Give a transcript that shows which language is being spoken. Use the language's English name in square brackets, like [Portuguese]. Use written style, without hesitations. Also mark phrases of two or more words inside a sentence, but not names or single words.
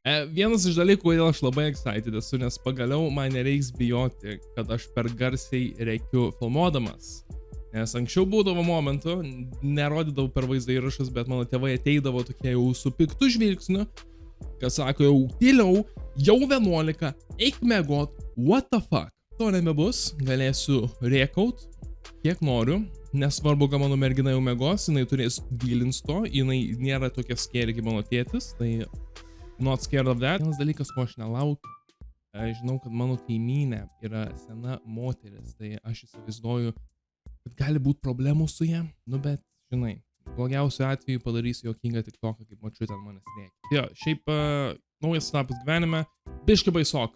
[Lithuanian] Vienas iš dalykų, kodėl aš labai excited esu, nes pagaliau man nereiks bijoti, kad aš per garsiai rėkiu filmuodamas. Nes anksčiau būdavo momentų, nerodydavau per vaizdo įrašus, bet mano tėvai ateidavo tokie jau su piktu žvilgsniu, kas sako, jau tyliau, jau 11, eik miegot, [English] what the fuck. [Lithuanian] To nebebus, galėsiu rėkaut, kiek noriu, nesvarbu, kad mano mergina jau mėgos, jinai turės dealins to, jinai nėra tokia scary kaip mano tėtis, tai [English] not scared of that. [Lithuanian] Vienas dalykas, ko aš nelaukiu, aš žinau, kad mano kaimynė yra sena moteris, tai aš įsivaizduoju, kad gali būti problemų su ja, bet, žinai, blogiausiu atveju padarysiu juokingą TikToką, kaip močiutė ant manęs rėkia. Jo, šiaip naujas etapas gyvenime, biški baisoka.